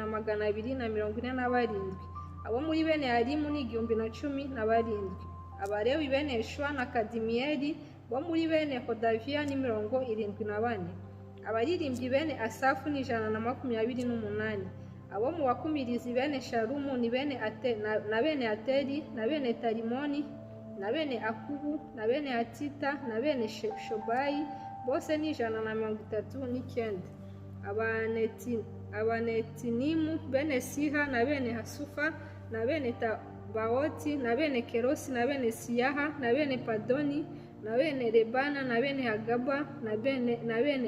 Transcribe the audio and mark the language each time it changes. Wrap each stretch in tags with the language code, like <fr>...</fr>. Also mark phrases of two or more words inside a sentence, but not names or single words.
<rw>1247, abo muri bene Harimu ni 1017, Abalewi bene Yeshuwa na Kadimiyeli bo muri bene Hodaviya ni 74, abaririmbyi bene Asafu ni 128, abo mu bakumirizi bene Shalumu ni bene na bene Ateri na bene Tarimoni na bene Akubu na bene Hatita na bene Shobayi bose ni 139, Abanetinimu bene Siha na bene Hasufa na bene Tabaoti na bene Kerosi na bene Siyaha na bene Padoni na bene Rebana na bene Hagaba na bene</rw>